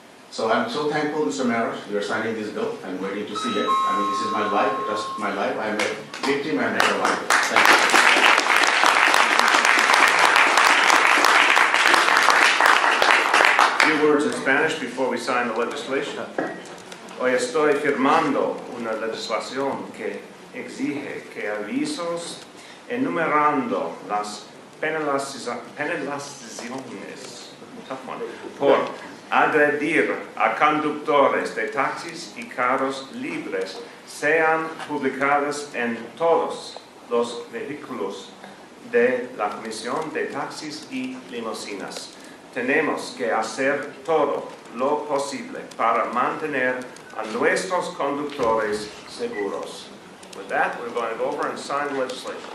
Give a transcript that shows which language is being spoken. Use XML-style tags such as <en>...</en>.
<en>So I'm so thankful, Mr. Mayor, you are signing this bill. I'm waiting to see it. I mean, this is my life, just my life. I'm a victim and never life. Thank you. A few words in Spanish before we sign the legislation.</en> <es>Hoy estoy firmando una legislación que exige que avisos enumerando las penalizaciones por agredir a conductores de taxis y carros libres sean publicadas en todos los vehículos de la Comisión de Taxis y Limusinas. Tenemos que hacer todo lo posible para mantener a nuestros conductores seguros.</es> <en>With that, we're going to go over and sign the legislation.</en>